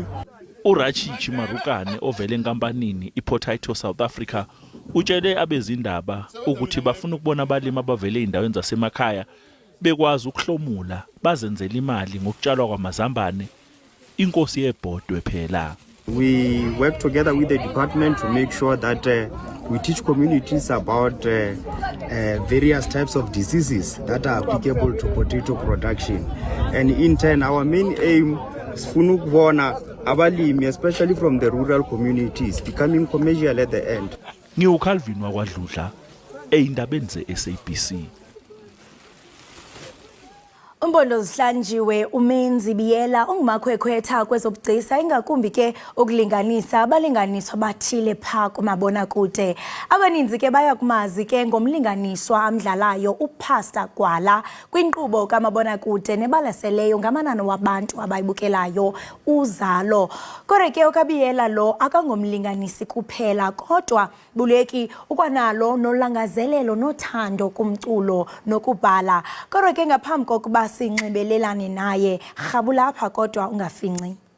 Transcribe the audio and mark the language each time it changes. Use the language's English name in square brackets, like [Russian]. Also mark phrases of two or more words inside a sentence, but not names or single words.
[Zulu] Urachichi Marukane ovele enkampanini iPotato South Africa utshele abezindaba ukuthi bafuna ukubona abalimi abavele endaweni zasemakhaya bekwazi ukuhlomula bazenzela imali ngokutshalwa kwamazambane inkosi yebhodwe phela. [English] We work together with the department to make sure that we teach communities about various types of diseases that are applicable to potato production. And in turn, our main aim is [Zulu] funukubona abalimi, [English] especially from the rural communities, becoming commercial at the end. [Zulu] NgiuCalvin wakwadludla eindabeni ze-SABC. [Xhosa] Umbondo zihlanjiwe umenzi biyela ongumakhwekhwetha kwezobugcisa ingakumbi ke ukulinganisa abalinganiswa bathile pha kumabonakude. Abaninzi ke baya kumazi ke ngomlinganiswa amdlalayo uPastor Gwala kwinkqubo kamabonakude nebalaseleyo ngamanani wabantu abayibukelayo uzalo. Kodwa ke ukabiyela lo akangomlinganisi kuphela kodwa buleki ukwanalo nolangazelelo nothando kumculo nokubhala. Kodwa ke ngaphambi kokuba sinxibelelane naye rhabulapha kodwa ungafinci.